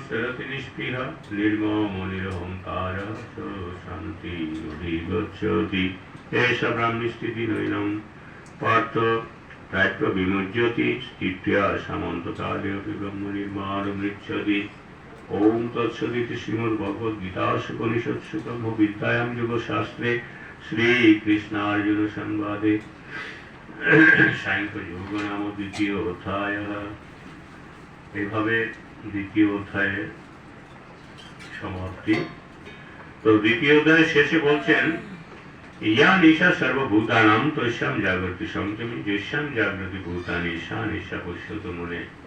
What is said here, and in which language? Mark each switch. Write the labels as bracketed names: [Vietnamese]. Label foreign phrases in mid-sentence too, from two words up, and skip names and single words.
[Sanskrit] सरति निष्पृहः निर्ममो निरहङ्कारः स शान्तिमधिगच्छति एष ब्राह्मणस्थितिनयनं पार्थ प्राप्य विमुच्यति स्थित्या सामन्तकाले अपि ब्रह्मनिर्वाणमृच्छति ओम तत्सदिति श्रीमद्भगवद्गीतासु उपनिषत्सु ब्रह्मविद्यायां योगशास्त्रे श्रीकृष्णार्जुन संवादे সাংখ্য যোগ নাম দ্বিতীয় অধ্যায়। [Bangla] এইভাবে দ্বিতীয় অধ্যায়ের সমাপ্তি। তো দ্বিতীয় অধ্যায়ের শেষে বলছেন [Sanskrit] ইয়া নিশা সর্বভূতানাং তস্যাম জাগৃতি সংযমী যস্যাম জাগৃতি ভূতানি সা নিশা পশ্যতু মুনে।